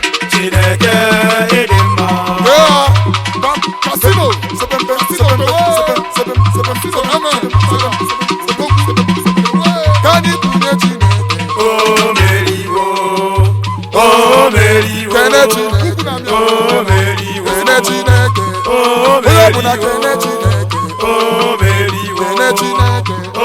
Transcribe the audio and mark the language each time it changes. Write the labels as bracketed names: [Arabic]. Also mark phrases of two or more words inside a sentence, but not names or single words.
[Igbo] Chineke, ị dị mma. [English] Yeah. Ba-, Casino. Seven, seven, seven, seven, seven, seven, seven, seven, amen. Seven, seven, seven, seven, seven, seven, seven. [Igbo] Ka anyị bunye Chineke. O meriwo, o meriwo, Kene Chineke. o meriwo, Kene Chineke. o Onye ọbụla meriwo, kene Chineke. o meriwo. Kene Chineke.